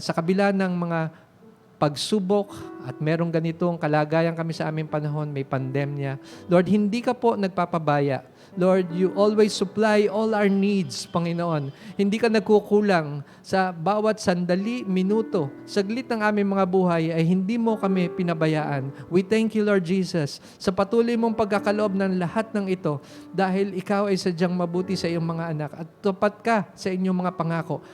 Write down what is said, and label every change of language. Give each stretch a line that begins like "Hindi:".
Filipino: Sa kabila ng mga pagsubok at merong ganitong kalagayan kami sa aming panahon, may pandemya. Lord, hindi ka po nagpapabaya.
English: Lord, you always supply all our needs, Panginoon.
Filipino: Hindi ka nagkukulang sa bawat sandali, minuto, saglit ng aming mga buhay ay hindi mo kami pinabayaan.
English: We thank you, Lord Jesus,
Filipino: sa patuloy mong pagkakaloob ng lahat ng ito dahil ikaw ay sadyang mabuti sa iyong mga anak at tupat ka sa inyong mga pangako.